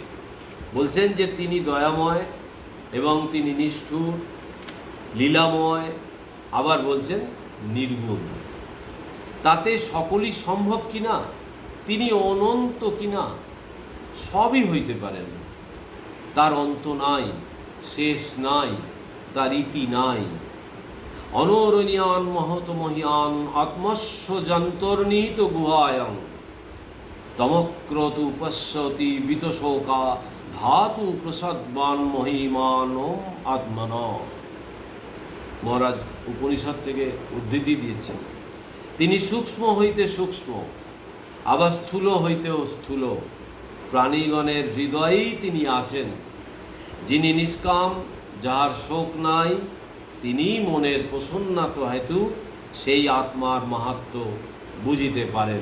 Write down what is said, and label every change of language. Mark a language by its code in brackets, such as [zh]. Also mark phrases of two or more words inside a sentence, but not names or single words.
[bn] বলছেন যে তিনি দয়াময় এবং তিনি নিষ্ঠুর, লীলাময়, আবার বলছেন নির্গুণ। তাতে সকলই সম্ভব কিনা, তিনি অনন্ত কিনা, সবই হইতে পারেন। তার অন্ত নাই, শেষ নাই, তার ইতি নাই। [sa] অনরণীয়ান মহত মহিয়ান আত্মস্য যন্তর্নিহিত গুহায়ং তমক্রতু পশ্যতি বিতশোকা ধাতু প্রসাদবান মহিমান আত্মন। [bn] মহারাজ উপনিষদ থেকে উদ্ধৃতি দিয়েছেন। তিনি সূক্ষ্ম হইতে সূক্ষ্ম, আবার স্থূল হইতেও স্থূল, প্রাণীগণের হৃদয়েই তিনি আছেন। যিনি নিষ্কাম, যাহার শোক নাই, তিনি মনের প্রসন্নাত হেতু সেই আত্মার মাহাত্ম্য বুঝিতে পারেন।